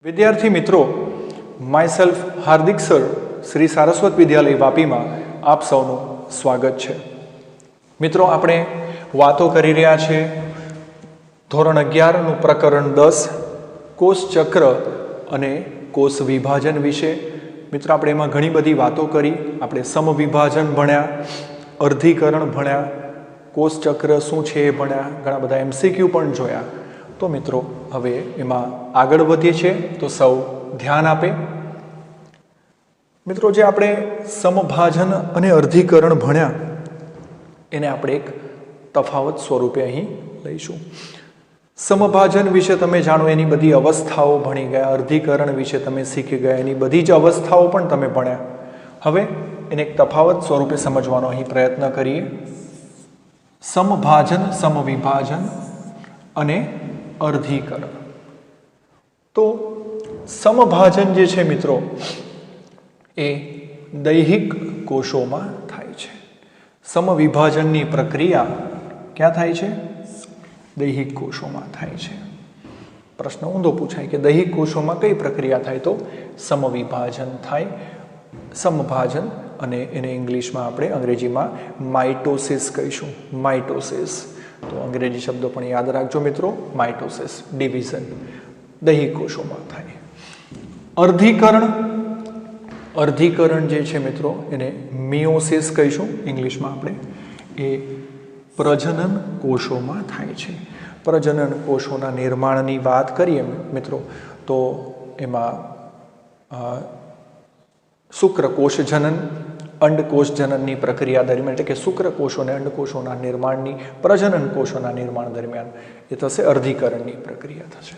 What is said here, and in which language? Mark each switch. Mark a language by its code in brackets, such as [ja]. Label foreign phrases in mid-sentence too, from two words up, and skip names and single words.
[hi] विद्यार्थी मित्रों, [en] my self [hi] हार्दिक सर श्री सारस्वत विद्यालय वापी में आप सौનું स्वागत है। मित्रों, [gu] આપણે વાતો કરી રહ્યા છે ધોરણ 11 નું પ્રકરણ 10 કોષ ચક્ર અને કોષ વિભાજન વિશે। મિત્રો, આપણે એમાં ઘણી બધી વાતો કરી। આપણે સમવિભાજન ભણ્યા, અર્ધીકરણ ભણ્યા, કોષ ચક્ર શું છે એ ભણ્યા, ઘણા બધા MCQ પણ જોયા। તો મિત્રો, હવે એમાં આગળ વધીએ છે તો સૌ ધ્યાન આપે। મિત્રો, જે આપણે સમભાજન અને અર્ધીકરણ ભણ્યા એને આપણે એક તફાવત સ્વરૂપે અહીં લઈશું। સમભાજન વિષે તમે જાણો એની બધી અવસ્થાઓ ભણી ગયા, અર્ધીકરણ વિષે તમે શીખી ગયા, એની બધી જ અવસ્થાઓ પણ તમે ભણ્યા। હવે એને એક તફાવત સ્વરૂપે સમજવાનો અહીં પ્રયત્ન કરીએ। સમભાજન, સમવિભાજન અને અર્ધીકરણ। તો સમભાજન જે છે મિત્રો એ દૈહિક કોશોમાં થાય છે। સમવિભાજનની પ્રક્રિયા ક્યા થાય છે? દૈહિક કોશોમાં થાય છે। પ્રશ્ન ઊંધો પૂછાય કે દૈહિક કોશોમાં કઈ પ્રક્રિયા થાય? તો સમવિભાજન થાય। સમભાજન અને એને [hi] इंग्लिश में [gu] आपणे [hi] अंग्रेजी में [gu] માઇટોસિસ કહીશું। માઇટોસિસ તો અંગ્રેજી શબ્દ પણ યાદ રાખજો મિત્રો। [en] mitosis division [gu] દૈહિક કોશોમાં થાય। અર્ધીકરણ, અર્ધીકરણ જે છે મિત્રો એને મિયોસિસ કહીશું [hi] इंग्लिश में [gu] आपणे। એ પ્રજનન કોશોમાં થાય છે। પ્રજનન કોશોના નિર્માણની વાત કરીએ મિત્રો તો એમાં શુક્રકોશ જનન, અંડકોશ જનનની પ્રક્રિયા દરમિયાન એટલે કે શુક્રકોષોને અંડકોષોના નિર્માણની, પ્રજનન કોષોના નિર્માણ દરમિયાન એ થશે અર્ધીકરણની પ્રક્રિયા થશે।